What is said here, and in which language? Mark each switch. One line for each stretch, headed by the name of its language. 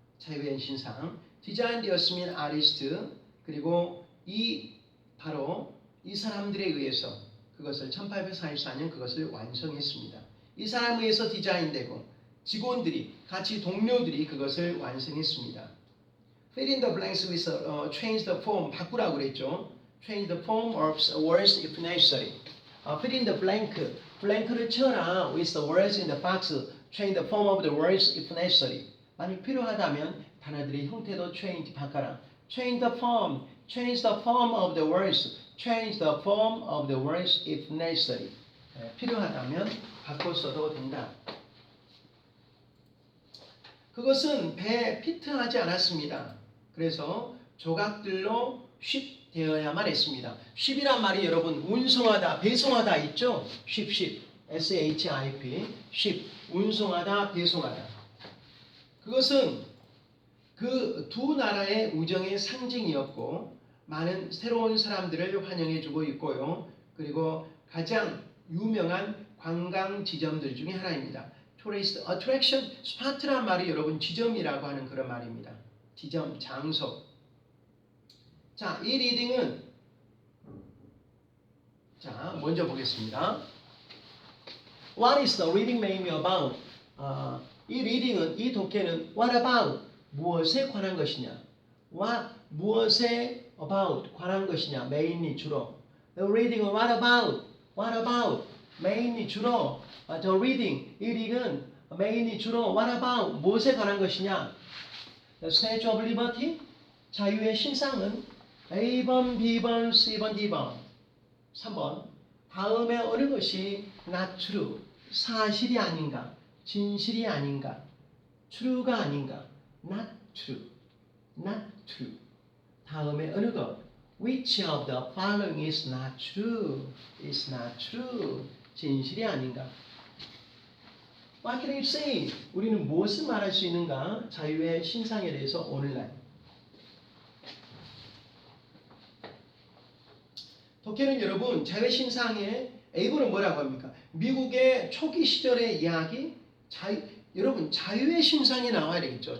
Korean: 자유의 신상, 디자인되었으면 아리스트, 그리고 바로 이 사람들에 의해서 그것을 1844년 그것을 완성했습니다. 이 사람에 의해서 디자인되고 직원들이, 같이 동료들이 그것을 완성했습니다.
English: Fill in the blanks with change the form,
Korean: 바꾸라고 그랬죠.
English: Change the form of words if necessary. Fill in the blank,
Korean: blank를 채워라
English: with the words in the box. Change the form of the words if necessary.
Korean: 만약 필요하다면 단어들의 형태도 change, 바꿔라.
English: Change the form of the words. Change the form of the words if necessary.
Korean: 필요하다면 바꿔 써도 된다. 그것은 배에 피트하지 않았습니다. 그래서 조각들로 쉽되어야만 했습니다. 쉽이란 말이 여러분 운송하다, 배송하다 있죠? 쉽, S-H-I-P, 쉽, 운송하다, 배송하다. 그것은 그 두 나라의 우정의 상징이었고 많은 새로운 사람들을 환영해주고 있고요. 그리고 가장 유명한 관광 지점들 중에 하나입니다. Tourist attraction, 스팟이란 말이 여러분 지점이라고 하는 그런 말입니다. 지점, 장소. 자, 이 리딩은 자, 먼저 보겠습니다.
English: What is the reading made me about?
Korean: 이 리딩은, 이 독해는
English: what about?
Korean: 무엇에 관한 것이냐? 무엇에 about 관한 것이냐?
English: mainly 주로. The reading what about? What about?
Korean: mainly 주로.
English: The reading 이 reading은 mainly 주로 what about?
Korean: 무엇에 관한 것이냐? The Statue of Liberty 자유의 신상은 A번, B번, C번, D번 3번 다음에 어느 것이 not true 사실이 아닌가 진실이 아닌가 true가 아닌가 not true not true 다음에 어느 것
English: which of the following is not true
Korean: is not true 진실이 아닌가
English: What can you say?
Korean: 우리는 무엇을 말할 수 있는가? 자유의 신상에 대해서 오늘날 독해는 여러분 자유의 신상의 A부는 뭐라고 합니까? 미국의 초기 시절의 이야기 여러분 자유의 신상이 나와야 되겠죠.